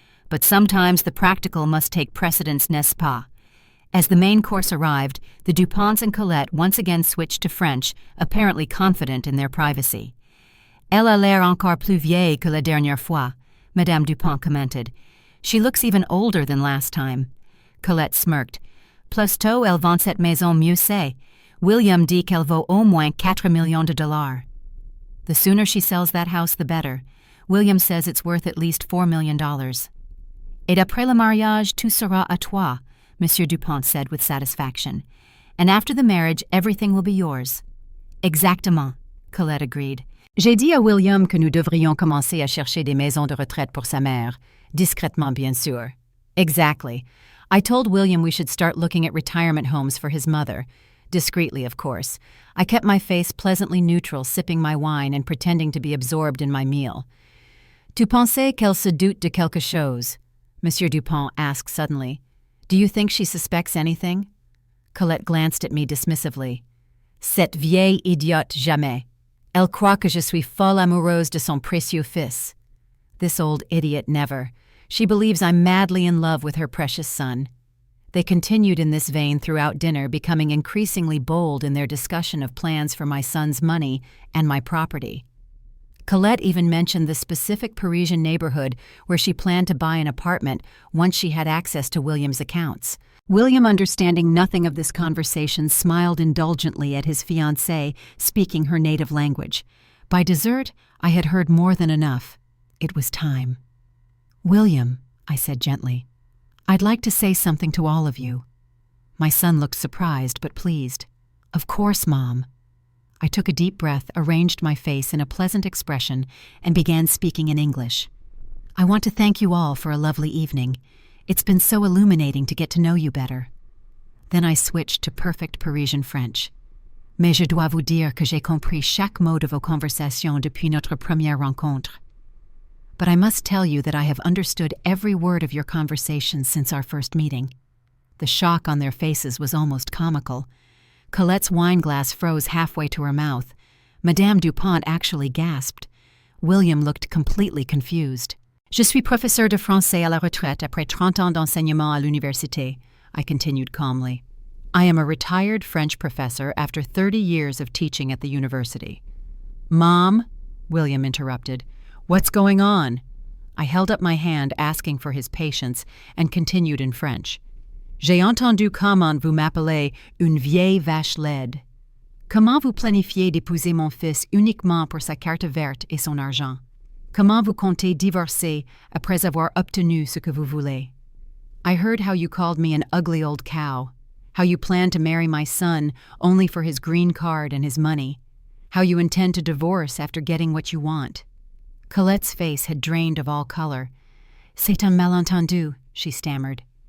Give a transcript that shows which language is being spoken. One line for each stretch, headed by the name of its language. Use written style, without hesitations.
English: "But sometimes the practical must take precedence,
French: n'est-ce pas?"
English: As the main course arrived, the Duponts and Colette once again switched to French, apparently confident in their privacy.
French: "Elle a l'air encore plus vieille que la dernière fois," Madame Dupont commented.
English: "She looks even older than last time." Colette smirked.
French: "Plus tôt elle vend cette maison mieux c'est. William dit qu'elle vaut au moins 4 millions de dollars."
English: "The sooner she sells that house, the better. William says it's worth at least $4 million.
French: "Et après le mariage, tout sera à toi,"
English: Monsieur Dupont said with satisfaction. "And after the marriage, everything will be yours." "Exactement," Colette agreed.
French: "J'ai dit à William que nous devrions commencer à chercher des maisons de retraite pour sa mère. Discrètement, bien sûr." "Exactly.
English: I told William we should start looking at retirement homes for his mother. Discreetly, of course. I kept my face pleasantly neutral, sipping my wine and pretending to be absorbed in my meal.
French: "Tu pensais qu'elle se doute de quelque chose?"
English: Monsieur Dupont asked suddenly. "Do you think she suspects anything?" Colette glanced at me dismissively.
French: "Cette vieille idiote jamais. Elle croit que je suis folle amoureuse de son précieux fils."
English: This old idiot never. She believes I'm madly in love with her precious son. They continued in this vein throughout dinner, becoming increasingly bold in their discussion of plans for my son's money and my property. Colette even mentioned the specific Parisian neighborhood where she planned to buy an apartment once she had access to William's accounts. William, understanding nothing of this conversation, smiled indulgently at his fiancée, speaking her native language. By dessert, I had heard more than enough. It was time. "William," I said gently, "I'd like to say something to all of you." My son looked surprised but pleased. "Of course, Mom." I took a deep breath, arranged my face in a pleasant expression, and began speaking in English. "I want to thank you all for a lovely evening. It's been so illuminating to get to know you better." Then I switched to perfect Parisian French.
French: "Mais je dois vous dire que j'ai compris chaque mot de vos conversations depuis notre première rencontre.
English: But I must tell you that I have understood every word of your conversations since our first meeting." The shock on their faces was almost comical. Colette's wineglass froze halfway to her mouth. Madame Dupont actually gasped. William looked completely confused.
French: "Je suis professeur de français à la retraite après 30 ans d'enseignement à l'université,"
English: I continued calmly. "I am a retired French professor after 30 years of teaching at the university." "Mom," William interrupted, "what's going on?" I held up my hand, asking for his patience, and continued in French.
French: J'ai entendu comment vous m'appelez une vieille vache laide. Comment vous planifiez d'épouser mon fils uniquement pour sa carte verte et son argent? Comment vous comptez divorcer après avoir obtenu ce que vous voulez?
English: I heard how you called me an ugly old cow, how you plan to marry my son only for his green card and his money, how you intend to divorce after getting what you want. Colette's face had drained of all color.
French: C'est un malentendu,
English: she stammered.